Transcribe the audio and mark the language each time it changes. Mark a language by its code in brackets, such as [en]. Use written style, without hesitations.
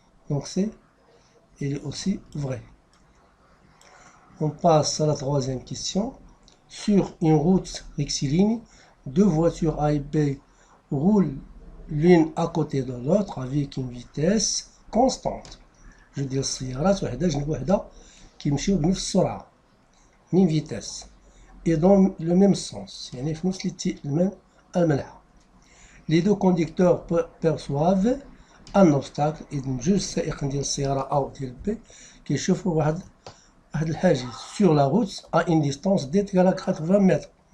[fr] Donc il est aussi vrai. On passe à la troisième question. Sur une route rectiligne, deux voitures A et B roulent l'une à côté de l'autre avec une vitesse constante. Je veux dire, السيارات وحدة جنب وحدة كيمشيو بنفس السرعة même vitesse et dans le même sens يعني في نفس المنحى. Les deux conducteurs perçoivent un obstacle. [ar] إذن جوج سائقين ديال السيارة A و ديال B كيشوفوا واحد الحاجز [fr] sur la route à une distance d égale à 80 mètres.